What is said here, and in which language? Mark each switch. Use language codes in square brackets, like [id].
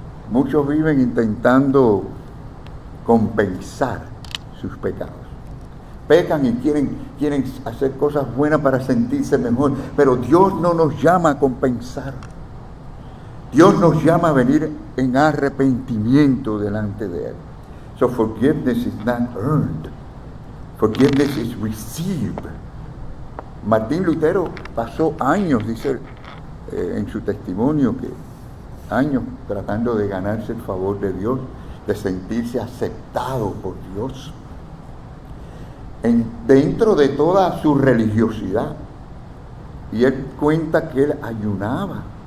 [es] Muchos viven intentando compensar sus pecados. Pecan y quieren hacer cosas buenas para sentirse mejor, pero Dios no nos llama a compensar. Dios nos llama a venir en arrepentimiento delante de Él. [en] So forgiveness is not earned. Forgiveness is received. [es] Martín Lutero pasó años, dice en su testimonio, que años tratando de ganarse el favor de Dios, de sentirse aceptado por Dios. Dentro de toda su religiosidad. Y él cuenta que él ayunaba.